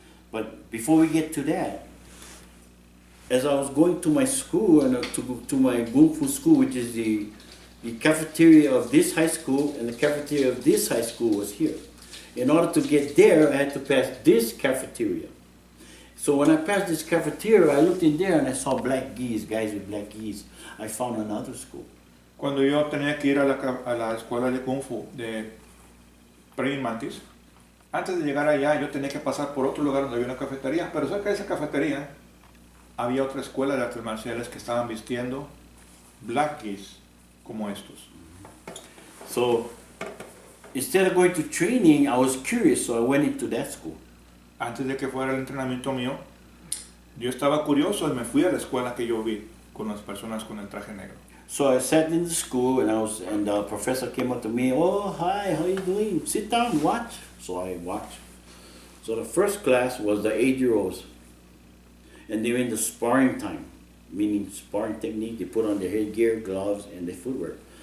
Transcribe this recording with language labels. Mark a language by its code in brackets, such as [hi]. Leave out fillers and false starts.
[en] But before we get to that, as I was going to my school and to my Kung Fu school, which is the cafeteria of this high school, and the cafeteria of this high school was here. In order to get there, I had to pass this cafeteria. So when I passed this cafeteria, I looked in there and I saw black geese, guys with black geese. I found another school. [es] Cuando yo tenía que ir a la escuela de Kung Fu de Praying Mantis, antes de llegar allá yo tenía que pasar por otro lugar donde había una cafetería, pero cerca de esa cafetería había otra escuela de artes marciales que estaban vistiendo black geese como estos. [en] So instead of going to training, I was curious, so I went into that school. [es] Antes de que fuera el entrenamiento mío, yo estaba curioso y me fui a la escuela que yo vi con las personas con el traje negro. [en] So I sat in the school and the professor came up to me, oh, hi, how you doing? Sit down, watch. So I watched. So the first class was the 8-year-olds. And they were in the sparring time, meaning sparring technique. They put on their headgear, gloves, and their footwork.